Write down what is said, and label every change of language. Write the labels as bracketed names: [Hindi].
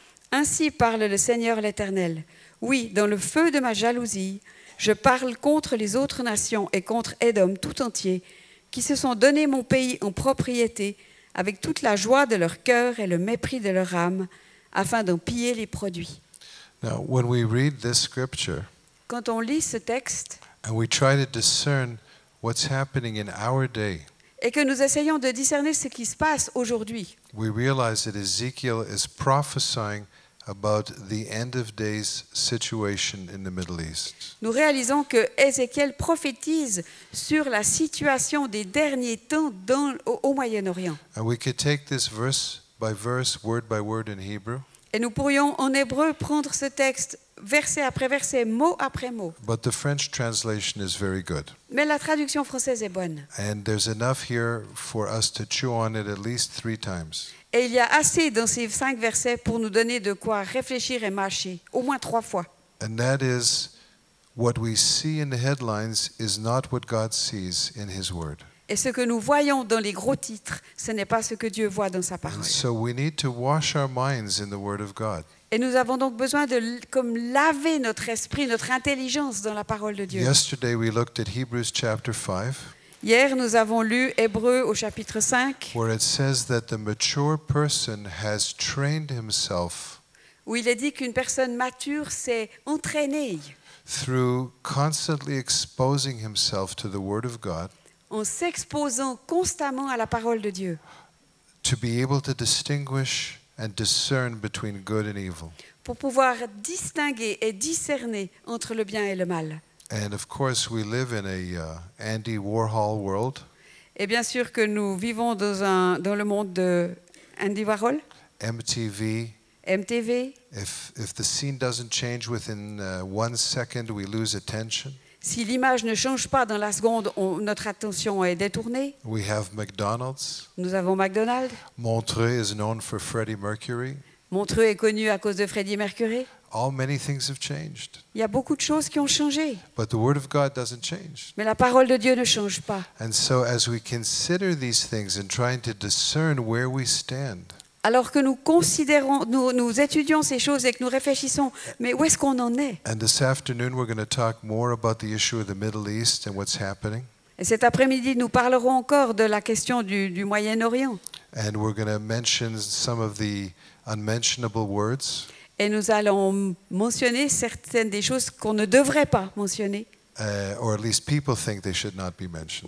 [French] Ainsi parle le Seigneur l'Éternel. Oui, dans le feu de ma jalousie, je parle contre les autres nations et contre Édom tout entier, qui se sont donné mon pays en propriété, avec toute la joie de leur cœur et le mépris de leur âme, afin d'en piller les produits. [English] Now, when we read this scripture [French] Quand on lit ce texte [English] and we try to discern what's happening in our day, [French] et que nous essayons de discerner ce qui se passe aujourd'hui, [English] we realize that Ezekiel is prophesying about the end of days situation in the Middle East. [French] Nous réalisons que Ézéchiel prophétise sur la situation des derniers temps au Moyen-Orient. [English] And we could take this verse by verse, word by word in Hebrew, [French] Et nous pourrions en hébreu prendre ce texte verset après verset, mot après mot. [English] but the French translation is very good. [French] Mais la traduction française est bonne. [English] And there's enough here for us to chew on it at least 3 times. [French] Et il y a assez dans ces 5 versets pour nous donner de quoi réfléchir et mâcher, au moins 3 fois. [English] And that is, what we see in the headlines is not what God sees in His Word. [French] Et ce que nous voyons dans les gros titres, ce n'est pas ce que Dieu voit dans sa [English] And [French] parole. [English] so we need to wash our minds in the Word of God. [French] Et nous avons donc besoin de comme laver notre esprit, notre intelligence dans la parole de Dieu. [English] Yesterday we looked at Hebrews chapter 5, [French] Hier, nous avons lu Hébreux au chapitre 5, [English] where it says that the mature person has trained himself [French] où il est dit qu'une personne mature s'est entraînée [English] through constantly exposing himself to the Word of God [French] en s'exposant constamment à la parole de Dieu [English] to be able to distinguish and discern between good and evil. [French] pour pouvoir distinguer et discerner entre le bien et le mal. [English] And of course, we live in a Andy Warhol world. [French] Et bien sûr que nous vivons dans le monde de Andy Warhol, [English] MTV. [French] MTV. [English] If the scene doesn't change within 1 second, we lose attention. [French] Si l'image ne change pas dans la seconde, notre attention est détournée. [English] We have McDonald's. [French] Nous avons McDonald's. [English] Montreux is known for Freddie Mercury. [French] Montreux est connu à cause de Freddie Mercury. [English] Many things have changed. [French] Il y a beaucoup de choses qui ont changé. [English] But the Word of God doesn't change. [French] Mais la parole de Dieu ne change pas. [English] And so as we consider these things and trying to discern where we stand, [French] Alors que nous considérons, nous étudions ces choses et que nous réfléchissons, mais où est-ce qu'on en est? [English] and this afternoon we're going to talk more about the issue of the Middle East and what's happening. [French] Et cet après-midi, nous parlerons encore de la question du Moyen-Orient. [English] And we're going to mention some of the unmentionable words. [French] Et nous allons mentionner certaines des choses qu'on ne devrait pas mentionner, [English] Or at least people think they should not be mentioned.